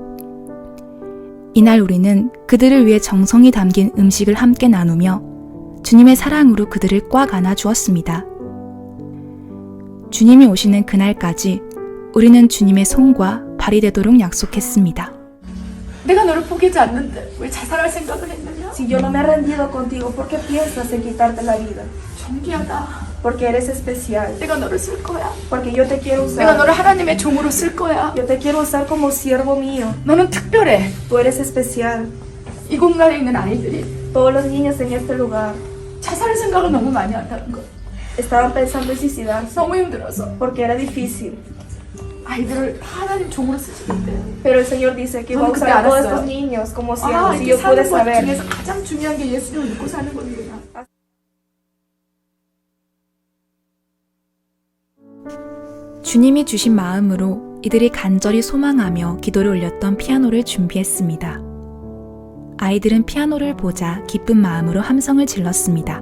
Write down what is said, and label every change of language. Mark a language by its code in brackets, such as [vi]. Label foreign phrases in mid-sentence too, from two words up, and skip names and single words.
[ko] 이날 우리는 그들을 위해 정성이 담긴 음식을 함께 나누며 주님의 사랑으로 그들을 꽉 안아 주었습니다. 주님이 오시는 그날까지 우리는 주님의 손과 발이 되도록 약속했습니다. 내가 너를 포기하지 않는데 왜 자살할 생각을 했느냐? [es] Si yo no me he rendido contigo, ¿por qué piensas en quitarte la vida? [ko] 존귀하다. [es] Porque eres especial. [ko] 내가 너를 쓸 거야. [es] Porque yo te quiero [ko] 내가 [es] usar. [ko] 너를 하나님의 종으로 쓸 거야. [es] Yo te quiero usar como siervo mío. [ko] 너는 특별해. [es] Tú eres especial. [ko] 이 공간에 있는 아이들이 [es] Todos los niños en este lugar [ko] 자살할 생각을 너무 많이 한다는 거. [es] estaban pensando en suicidarse [ko] 너무 힘들어서 [es] porque era difícil. [ko] 아이들을 하나님 종으로 쓰시는데. [es] Pero el Señor dice que va a ¿Cómo que usar te a todos harás? estos niños como [ko] 아, [es] siervos. Y [ko] 이렇게 [es] yo pude [ko] 사는 것 [es] saber. [ko] 중에서 가장 중요한 게 예수님을 믿고 사는 거구나. 주님이 주신 마음으로 이들이 간절히 소망하며 기도를 올렸던 피아노를 준비했습니다. 아이들은 피아노를 보자 기쁜 마음으로 함성을 질렀습니다.